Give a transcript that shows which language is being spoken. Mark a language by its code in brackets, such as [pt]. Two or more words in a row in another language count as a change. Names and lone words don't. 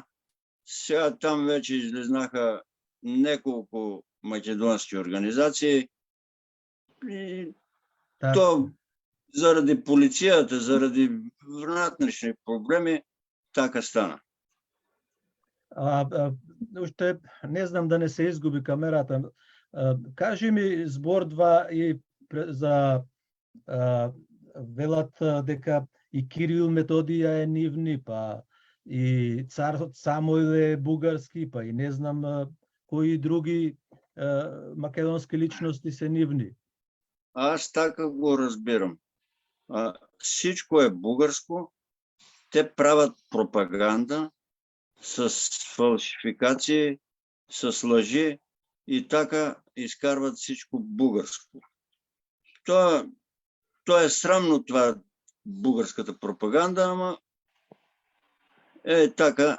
[bg] Сега там вече излезнаха няколко македонски организации. И то заради полицията, заради вътрешни проблеми, така стана. Още не знам да не се изгуби камерата. [mk] Кажи ми збор-два и за велат дека и Кирил Методија е нивни, па и цар Самоил е бугарски, па и не знам кои други македонски личности се нивни. [bg] Аз така го разбирам. Всичко е бугарско. Те правят пропаганда с фалшификации, с лъжи и така изкарват всичко бугарско. То е срамно това, бугарската пропаганда, ама така.